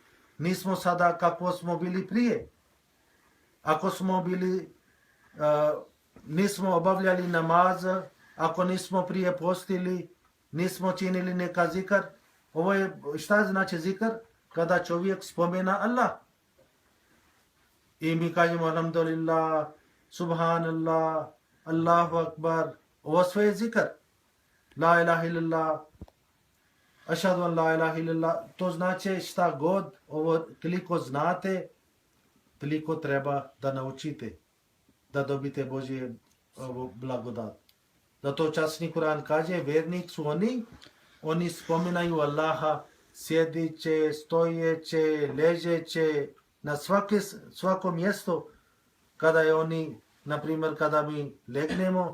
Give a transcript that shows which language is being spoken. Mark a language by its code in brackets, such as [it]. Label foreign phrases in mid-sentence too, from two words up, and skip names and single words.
[bs] Nismo sada kako smo bili prije. Ako smo bili, nismo obavljali namaz, ako nismo prije postili, nismo činili neka zikar. Ovo je, šta znači zikar? Kada čovjek spomena Allah. I mi kažemo [ar] الحمد لله، سبحان الله، الله أكبر, [bs] ovo sve je zikr. [ar] لا إله إلا الله، أشهد أن لا إله إلا الله, [bs] to znači šta god, ovo koliko znate, toliko treba da naučite, da dobite Božje blagodat. Zato časni Kur'an kaže, vernik su oni spominaju Allaha sjediće, stojeće, ležeće, na svako mjesto kada je oni, na primjer, kada mi legnemo